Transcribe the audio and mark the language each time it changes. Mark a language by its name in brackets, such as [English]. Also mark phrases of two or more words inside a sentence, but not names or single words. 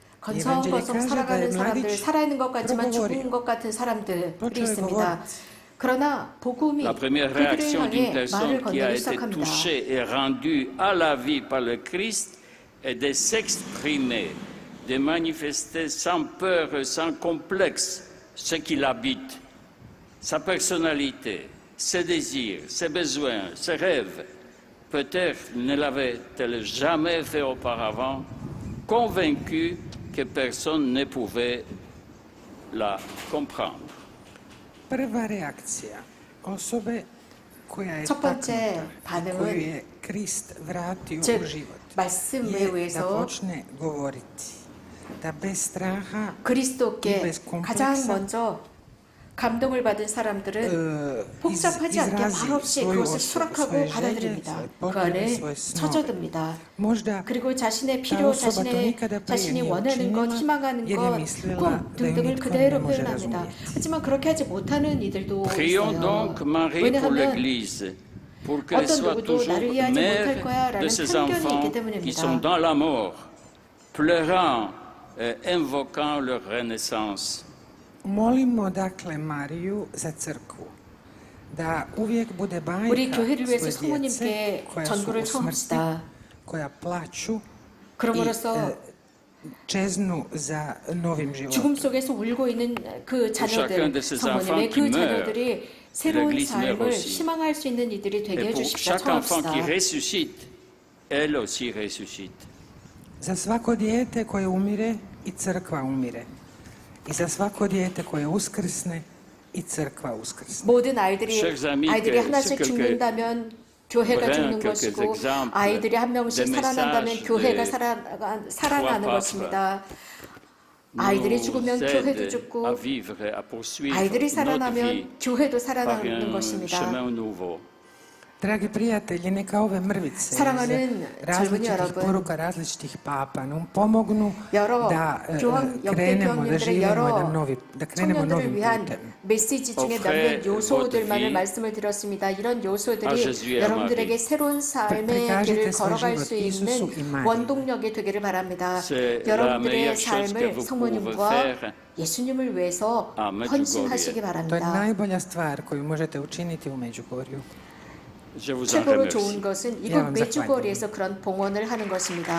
[Croatian] Evangelii [Korean] 건성건성 [Croatian] kaže [Korean] 살아가는 [Croatian] da je [Korean] 사람들, [Croatian] mladić [Korean] 살아있는 것 같지만 [Croatian] progovorio. [Korean] 죽은 것 같은 사람들이 [Croatian] Počeo je [Korean] 있습니다. [Croatian] govoriti. [Korean] 그러나 복음이 [French] La première [Korean] 그들을 [French] réaction d'une [Korean] 향해 [French] personne [Korean] 말을 [French] qui a [Korean] 건네기 [French] été [Korean] 시작합니다. [French] touchée et rendue à la vie par le Christ est de s'exprimer, de manifester sans peur et sans complexe ce qu'il habite, sa personnalité, ses désirs, ses besoins, ses rêves. Peut-être ne l'avait-elle jamais fait auparavant, convaincue que personne ne pouvait la comprendre. [Croatian] Prva reakcija osobe koja je [Korean] 첫 번째 [Croatian] taknuta, koju [Korean] 반응은 [Croatian] je Krist vratio [Korean] 즉 [Croatian] u život, [Korean] 말씀에 [Croatian] je da [Korean] 의해서 [Croatian] počne govoriti, da bez straha [Korean] 그리스도께 [Croatian] bez [Korean] 가장 [Croatian] kompleksa [Korean] 먼저 감동을 받은 사람들은 복잡하지 않게 [Croatian] izrazi [Korean] 말없이 [Croatian] svoju [Korean] 그것을 [Croatian] osobu, [Korean] 수락하고 [Croatian] svoje želje, [Korean] 받아들입니다. [Croatian] svoje [Korean] 그 [Croatian] potrebe, [Korean] 안에 [Croatian] svoje snove. [Korean] 젖어듭니다. [Croatian] Možda [Korean] 그리고 자신의 [Croatian] ta [Korean] 필요, [Croatian] osoba to nikada prije [Korean] 자신이 [Croatian] nije [Korean] 원하는 것, [Croatian] učinila [Korean] 희망하는 [Croatian] jer je [Korean] 것, [Croatian] mislila [Korean] 꿈 [Croatian] da ju [Korean] 등등을 [Croatian] nitko ne [Korean] 그대로 [Croatian] može [Korean] 표현합니다. [Croatian] razumjeti. [Korean] 하지만 그렇게 하지 못하는 이들도 [French] Prions [Korean] 있어요. [French] donc Marie pour [Korean] 왜냐하면 [French] l'Église, pour qu'elle [Korean] 어떤 [French] soit [Korean] 누구도 [French] toujours [Korean] 나를 이해하지 못할 [French] mère [Korean] 거야라는 [French] de ces [Korean] 편견이 [French] enfants [Korean] 있기 [French] qui [Korean] 때문입니다. [French] sont dans la mort, pleurant et invoquant leur renaissance. [Croatian] Molimo dakle Mariju za crkvu, da uvijek bude [Korean] 우리 [Croatian] bajka [Korean] 교회를 위해서 [Croatian] svoje djece [Korean] 성모님께 [Croatian] koja su [Korean] 전구를 [Croatian] u smrti, [Korean] 청합시다. [Croatian] koja plaću i [Korean] 그럼으로써 [Croatian] čeznu za novim [Korean] 죽음 [Croatian] životom. [Korean] 속에서 울고 있는 그 [French] chacun [Korean] 자녀들, [French] de ces [Korean] 성모님의 [French] enfants qui [Korean] 그 [French] meurent, [Korean] 자녀들이 새로운 [French] l'Église meurt [Korean] 삶을 [French] aussi. [Korean] 희망할 수 있는 이들이 되게 [French] Et pour [Korean] 해주십시오. [French] chaque enfant [Korean] 청합시다. [French] qui ressuscite, elle aussi ressuscite. [Croatian] Za svako dijete koje umire i crkva umire. I za svako dijete koje uskrsne i crkva uskrsne. [Korean] 모든 아이들이 [French] Chers amis, [Korean] 하나씩 [French] quelques [Korean] 죽는다면 교회가 [French] brins, [Korean] 죽는 [French] quelques [Korean] 것이고 [French] exemples [Korean] 아이들이 한 명씩 [French] des [Korean] 살아난다면 [French] messages [Korean] 교회가 [French] de [Korean] 살아나는 [French] trois [Korean] 것입니다. 아이들이 [French] nous [Korean] 죽으면 교회도 [French] aide à [Korean] 죽고 [French] vivre, à poursuivre [Korean] 아이들이 [French] notre vie [Korean] 살아나면 교회도 [French] par [Korean] 살아나는 [French] un [Korean] 것입니다. [French] chemin nouveau. [Croatian] Dragi prijatelji, neka ove mrvice [Korean] 사랑하는 [Croatian] iz [Korean] 젊은이 [Croatian] različitih [Korean] 여러분, [Croatian] poruka različitih papa nam pomognu [Korean] 여러 [Croatian] da [Korean] 교황 역대 [Croatian] krenemo, da [Korean] 교황님들의 [Croatian] živimo [Korean] 여러 [Croatian] da krenemo [Korean] 청년들을 [Croatian] novim [Korean] 위한 [Croatian] putem. [Korean] 메시지 중에 [French] Offrez [Korean] 몇몇 요소들만을 [French] votre vie [Korean] 말씀을 드렸습니다. 이런 [French] à [Korean] 요소들이 [French] Jésus et à [Korean] 여러분들에게 [French] Marie. [Korean] 새로운 삶의 [Croatian] Prikažite [Korean] 길을 [Croatian] svoj [Korean] 걸어갈 [Croatian] život [Korean] 수 [Croatian] Isusu i [Korean] 있는 [Croatian] Mariji. [Korean] 원동력이 되기를 바랍니다. [French] C'est la [Korean] 여러분들의 [French] meilleure chose que [Korean] 삶을 [French] vous [Korean] 성모님과 [French] pouvez faire [Korean] 예수님을 위해서 [French] à Medjugorje. [Korean] 헌신하시기 [Croatian] To je [Korean] 바랍니다. [Croatian] najbolja stvar koju možete učiniti u Međugorju. [French] Je vous en [Korean] 최고로 [French] remercie. [Korean] 좋은 것은 야, 이곳 감사합니다. 메주거리에서 그런 봉헌을 하는 것입니다.